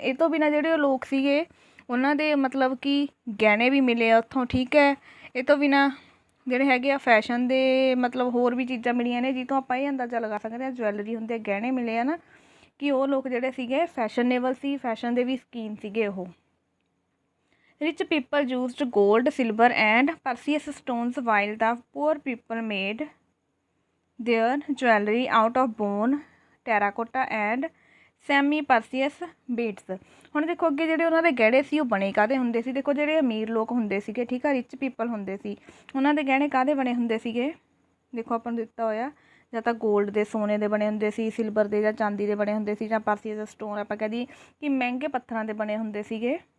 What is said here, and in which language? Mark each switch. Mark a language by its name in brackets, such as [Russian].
[Punjabi] ਇਹ ਤੋਂ ਬਿਨਾਂ ਜਿਹੜੇ ਲੋਕ ਸੀਗੇ ਉਹਨਾਂ ਦੇ ਮਤਲਬ ਕਿ ਗਹਿਣੇ ਵੀ ਮਿਲੇ ਆ ਉੱਥੋਂ, ਠੀਕ ਹੈ। ਇਹ ਤੋਂ ਬਿਨਾਂ ਜਿਹੜੇ ਹੈਗੇ ਆ ਫੈਸ਼ਨ ਦੇ ਮਤਲਬ ਹੋਰ ਵੀ ਚੀਜ਼ਾਂ ਮਿਲੀਆਂ ਨੇ ਜਿਸ ਤੋਂ ਆਪਾਂ ਇਹ ਅੰਦਾਜ਼ਾ ਲਗਾ ਸਕਦੇ ਹਾਂ ਜਵੈਲਰੀ ਹੁੰਦੇ, ਗਹਿਣੇ ਮਿਲੇ ਆ ਨਾ, ਕਿ ਉਹ ਲੋਕ ਜਿਹੜੇ ਸੀਗੇ ਫੈਸ਼ਨੇਬਲ ਸੀ, ਫੈਸ਼ਨ ਦੇ ਵੀ ਸ਼ੌਕੀਨ ਸੀਗੇ ਉਹ। [English] Rich people used gold, silver and precious stones while the poor people made their jewelry out of bone, terracotta and semi-precious beads। [Punjabi] ਹੁਣ ਦੇਖੋ ਅੱਗੇ ਜਿਹੜੇ ਉਹਨਾਂ ਦੇ ਗਹਿਣੇ ਸੀ ਉਹ ਬਣੇ ਕਾਹਦੇ ਹੁੰਦੇ ਸੀ। ਦੇਖੋ ਜਿਹੜੇ ਅਮੀਰ ਲੋਕ ਹੁੰਦੇ ਸੀਗੇ, ਠੀਕ ਆ, [English] rich people [Punjabi] ਹੁੰਦੇ ਸੀ, ਉਹਨਾਂ ਦੇ ਗਹਿਣੇ ਕਾਹਦੇ ਬਣੇ ਹੁੰਦੇ ਸੀਗੇ। ਦੇਖੋ ਆਪਾਂ ਨੂੰ ਦਿੱਤਾ ਹੋਇਆ ਜਾਂ ਤਾਂ ਗੋਲਡ ਦੇ, ਸੋਨੇ ਦੇ ਬਣੇ ਹੁੰਦੇ ਸੀ, ਸਿਲਵਰ ਦੇ ਜਾਂ ਚਾਂਦੀ ਦੇ ਬਣੇ ਹੁੰਦੇ ਸੀ, ਜਾਂ ਪ੍ਰੈਸ਼ੀਅਸ ਸਟੋਨ ਆਪਾਂ ਕਹਿ ਦਈਏ ਕਿ ਮਹਿੰਗੇ ਪੱਥਰਾਂ ਦੇ ਬਣੇ ਹੁੰਦੇ ਸੀਗੇ।